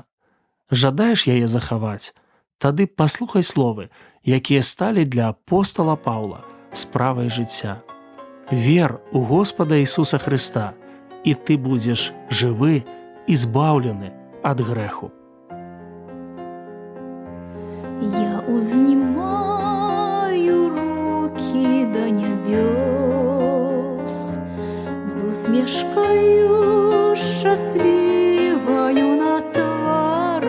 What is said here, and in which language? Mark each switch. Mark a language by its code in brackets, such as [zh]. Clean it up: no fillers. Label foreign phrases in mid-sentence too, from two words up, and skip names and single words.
[be] Жадаеш яе захаваць? Тады паслухай словы, якія сталі для апостала Паўла справай жыцця. Вер у Господа Ісуса Хрыста, і ты будзеш жывы і збаўлены ад грэху. [uk] Я узнімаю руки до небес, з усмешкою щасливою на твары.